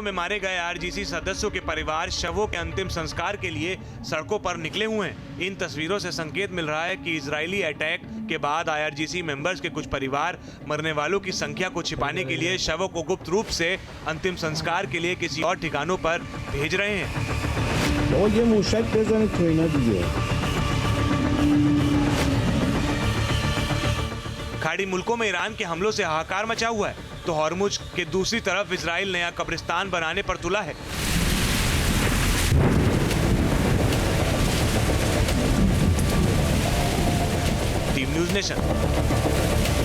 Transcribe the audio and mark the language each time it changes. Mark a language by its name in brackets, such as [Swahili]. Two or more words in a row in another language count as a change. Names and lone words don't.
[Hindi] में मारे गए आईआरजीसी सदस्यों के परिवार शवों के अंतिम संस्कार के लिए सड़कों पर निकले हुए हैं। इन तस्वीरों से संकेत मिल रहा है कि इजरायली अटैक के बाद IRGC मेंबर्स के कुछ परिवार मरने वालों की संख्या को छिपाने के लिए शवों को गुप्त रूप से अंतिम संस्कार के लिए किसी और ठिकानों पर भेज रहे हैं। [Persian] بابا یه موشک بزنید تو اینا دیگه. [Hindi] खाड़ी मुल्कों में ईरान के हमलों से हाहाकार मचा हुआ है, तो हॉर्मुज के दूसरी तरफ इजराइल नया कब्रिस्तान बनाने पर तुला है। टीम न्यूज़ नेशन।